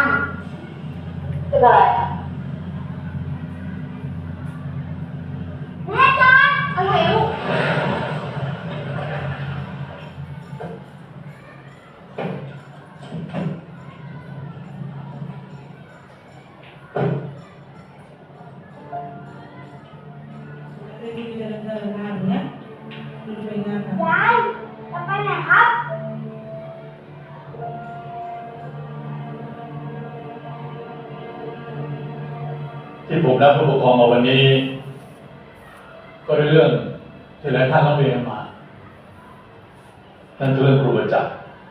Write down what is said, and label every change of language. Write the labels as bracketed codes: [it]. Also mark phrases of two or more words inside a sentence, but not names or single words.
[th] เป็นอะไร แม่จอนอะไรลูก [id] ada di jalan-jalan ya. Dulu pegangan. [th] ยายจะไปไหนครับ ที่ผมรับผู้ปกครองมาวันนี้ ก็ด้วยเรื่องที่หลายท่านร้องเรียนมานั่นคือเรื่องครูประจักษ์